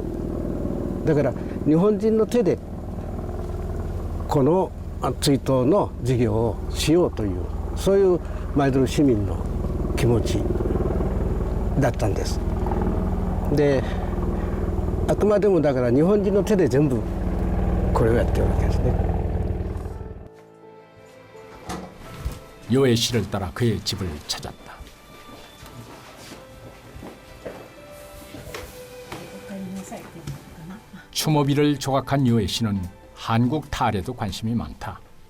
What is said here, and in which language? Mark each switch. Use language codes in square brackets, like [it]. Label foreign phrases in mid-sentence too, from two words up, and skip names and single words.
[ja] だから日本人の手でこの追悼の事業をしようというそういう舞鶴市民の気持ちだったんです。であくまでもだから日本人の手で全部これをやってるわけですね。 [ko] 요에 씨를 따라 그의 집을 찾았다. 추모비를 조각한 요에 씨는 한국 탈에도 관심이 많다.